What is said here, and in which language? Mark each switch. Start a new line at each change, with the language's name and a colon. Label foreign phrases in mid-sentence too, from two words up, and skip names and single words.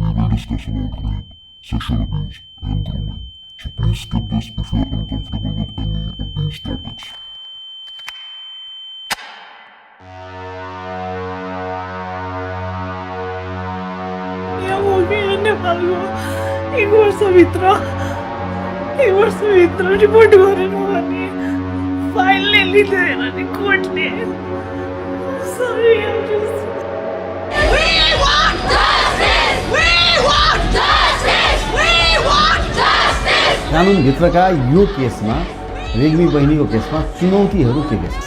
English: discuss about rape, sexual abuse, and grooming. So please skip this if you are uncomfortable with any of these topics.
Nepali: यहाँ
Hindi: हो गया
Nepali: नेपालको एक वर्षभित्र रिपोर्ट गरेन भने फाइलले लिँदैन नि कोर्टले सरी कानुनभित्रका यो केसमा रेग्मी बहिनीको केसमा चुनौतीहरू के छ?